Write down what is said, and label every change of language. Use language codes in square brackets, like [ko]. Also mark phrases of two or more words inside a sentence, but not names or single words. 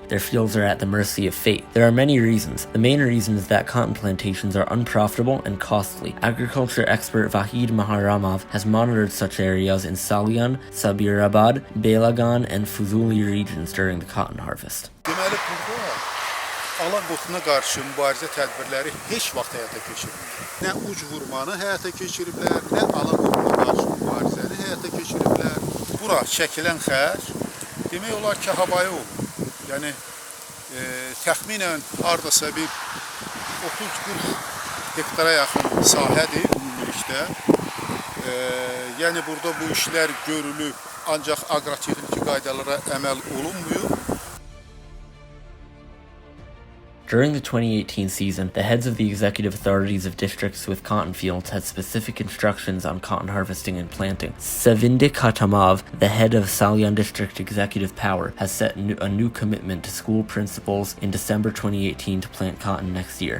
[en] Their fields are at the mercy of fate. There are many reasons. The main reason is that cotton plantations are unprofitable and costly. Agriculture expert Vahid Maharamov has monitored such areas in Salyan, Sabirabad, Belagan, and Fuzuli regions during the cotton harvest. [az] Ala qotuna qarşı mübarizə tədbirləri heç vaxt həyata keçirilmir. Nə uc vurmanı həyata keçiriblər, nə ala qotuna qarşı mübarizəni həyata keçiriblər. Bura çəkilən xərc demək olar ki, havaya olur. Yəni təxminən hardasa bir 30-40 hektara yaxın sahədir ümumilikdə. Yəni burada bu işlər görülüb, ancaq aqrotexniki qaydalara əməl olunmuyor. [en] During the 2018 season, the heads of the executive authorities of districts with cotton fields had specific instructions on cotton harvesting and planting. Sevindik Khatamov, the head of Salyan District Executive Power, has set a new commitment to school principals in December 2018 to plant cotton next year.